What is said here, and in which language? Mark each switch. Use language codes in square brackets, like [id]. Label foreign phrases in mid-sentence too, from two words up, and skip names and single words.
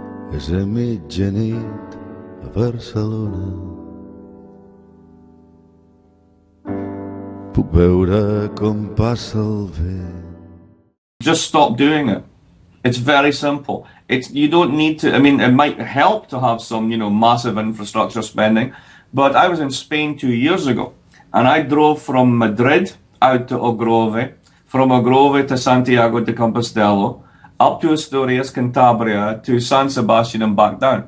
[ca] És a mitjanit a Barcelona. Puc veure com passa el vent. [en] Just stop doing it. It's very simple. You don't need to, I mean, it might help to have some, massive infrastructure spending, but I was in Spain 2 years ago, and I drove from Madrid out to Algrove, from Algrove to Santiago de Compostela, up to Asturias, Cantabria, to San Sebastian and back down.